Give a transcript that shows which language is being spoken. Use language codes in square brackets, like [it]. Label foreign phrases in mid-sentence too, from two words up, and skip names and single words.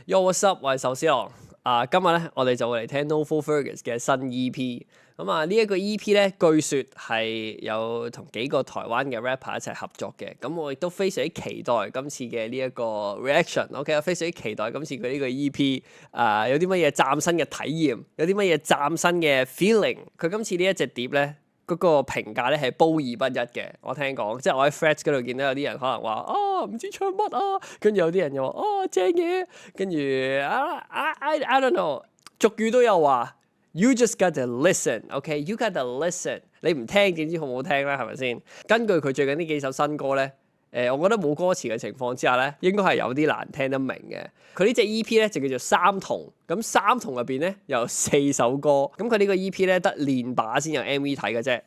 [en] Yo what's up？ [yue] 我係壽司郎。今日咧我哋就會嚟聽 No Full Fergus 嘅新 EP。咁啊呢一個 EP 咧，據說係有同幾個台灣嘅 rapper 一齊合作嘅。咁我亦都非常之期待今次嘅呢一個 reaction。OK， 我非常之期待今次佢呢個 EP。有啲乜嘢嶄新嘅體驗，有啲乜嘢嶄新嘅 feeling。佢今次呢一隻碟咧，嗰個評價咧係褒而不一嘅。我聽講，即係我喺 Threads 嗰度見到有啲人可能話唔知唱乜啊，跟住有啲人又話正嘢，跟住 [en] I don't know， [yue] 俗語都有話 [en] You just gotta listen，OK，You gotta listen， [yue] 你唔聽點知好唔好聽啦，係咪先？根據佢最近呢幾首新歌咧，我覺得冇歌詞嘅情況之下咧，應該係有啲難聽得明嘅。佢呢隻 EP 咧就叫做三筒，咁三筒入邊咧有4首歌，咁佢呢個 EP 咧得練把先有 MV 睇嘅啫。